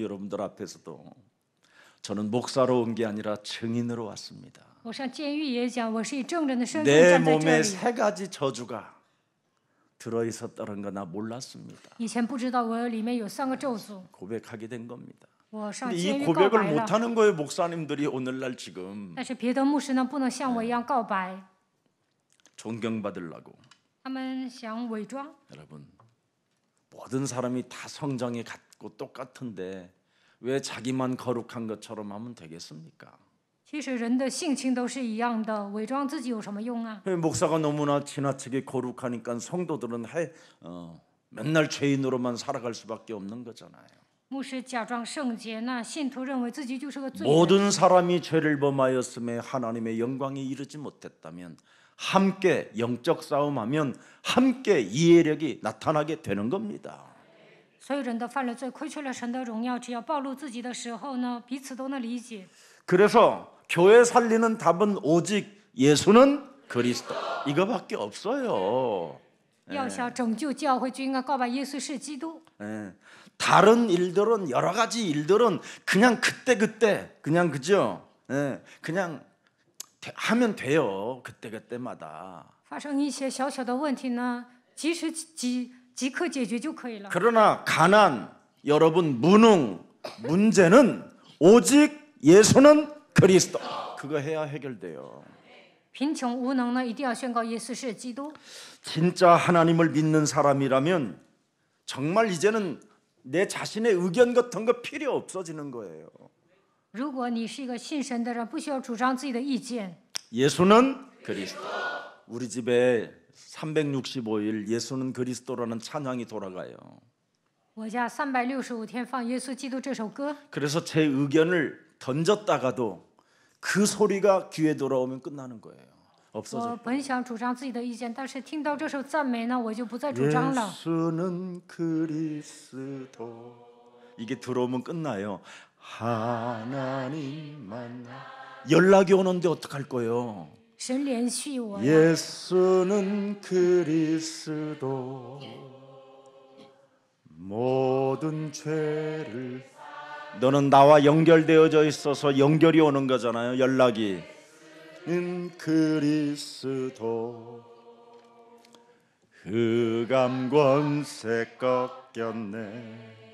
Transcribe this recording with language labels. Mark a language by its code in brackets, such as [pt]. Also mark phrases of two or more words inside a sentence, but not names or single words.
[ko] 여러분들 앞에서도 저는 목사로 온 게 아니라 증인으로 왔습니다. [zh] 我上监狱也讲，我是以证人的身份 [ko] 내 [zh] 站在这 [ko] 몸에 [zh] 里。 [ko] 세 가지 저주가 들어 있었다는 거 나 몰랐습니다. [zh] 以前不知道我里面有3个咒诅， [ko] 고백하게 된 겁니다. [zh] 我上 [ko] 근데 [zh] 监 [ko] 이 [zh] 狱告 [ko] 고백을 [zh] 白了。 [ko] 못하는 거예요. 목사님들이 오늘날 지금 [zh] 但是别的牧师呢不能像我一样告白， [ko] 존경받으려고. [zh] 他们想伪装。 [ko] 여러분 모든 사람이 다 성장이 같고 똑같은데 왜 자기만 거룩한 것처럼 하면 되겠습니까? [zh] 其实人的性情都是一样的，伪装自己有什么用啊？ [ko] 목사가 너무나 지나치게 거룩하니까 성도들은 맨날 죄인으로만 살아갈 수밖에 없는 거잖아요. [zh] 牧师假装圣洁，那信徒认为自己就是个罪人。 [ko] 모든 사람이 죄를 범하였음에 하나님의 영광에 이르지 못했다면 함께 영적 싸움하면 함께 이해력이 나타나게 되는 겁니다. [zh] 所有人都犯了罪，亏缺了神的荣耀。只要暴露自己的时候呢，彼此都能理解。 [ko] 그래서 교회 살리는 답은 오직 예수는 그리스도 이거밖에 없어요. [zh] 要想拯救教会，就应该告白耶稣是基督。 [ko] 예. 다른 일들은 여러 가지 일들은 그냥 그때 그냥 그죠? 예. 그냥 하면 돼요. 그때마다. [zh] 发生一些小小的问题呢，即刻解决就可以了。 [ko] 그러나 가난, 여러분 무능, 문제는 오직 예수는 그리스도. 그거 해야 해결돼요. [zh] 贫穷无能呢，一定要宣告耶稣是基督。 [ko] 진짜 하나님을 믿는 사람이라면 정말 이제는 내 자신의 의견 같은 거 필요 없어지는 거예요. [zh] 如果你是一个信神的人，不需要主张自己的意见。 [ko] 예수는 그리스도. 우리 집에 365일 예수는 그리스도라는 찬양이 돌아가요. [zh] 我家365天放耶稣基督这首歌。 [ko] 그래서 제 의견을 던졌다가도 그 소리가 귀에 돌아오면 끝나는 거예요. [zh] 我 [ko] 없어져. [zh] 本想主张自己的意见，但是听到这首赞美呢，我就不再主张了。 [ko] 예수는 그리스도. 이게 들어오면 끝나요. 하나님 만나. 연락이 오는데 어떡할 거예요? [zh] 神连续我呀， [ko] 예수는 그리스도. 모든 죄를 너는 나와 연결되어져 있어서 연결이 오는 거잖아요. 연락이. 그리스도 흑암 권세 꺾였네.